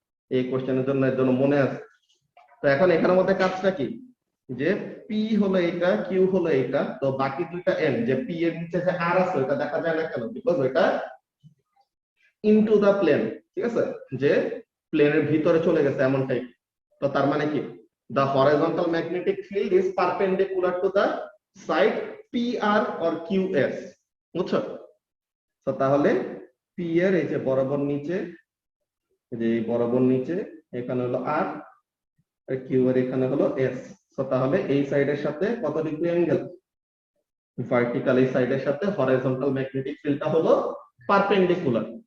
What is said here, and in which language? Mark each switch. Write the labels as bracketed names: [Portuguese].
[Bangla] এই কোশ্চেনের জন্য এর জন্য মনে আছে। তো এখন এখানের মধ্যে কাজটা কি যে পি হলো এটা, কিউ হলো এটা, তো বাকি দুইটা এন যে পি এর নিচে যে আর আছে ওটা দেখা যায় না কেন? [English] because ওটা into the plane, [Bangla] ঠিক আছে, যে প্লেনের ভিতরে চলে গেছে এমনটাই। তো তার মানে কি [English] the horizontal magnetic field is perpendicular to the side PR or QS, বুঝছো? [Bangla] তো তাহলে P এর এই যে বরাবর নিচে, যে বরাবর নিচে এখানে হলো R আর Q এর এখানে হলো S। তো তাহলে এই সাইডের সাথে কত ডিগ্রি অ্যাঙ্গেল? ভার্টিক্যাল এই সাইডের সাথে হরাইজন্টাল ম্যাগনেটিক ফিল্ডটা হলো পারপেন্ডিকুলার।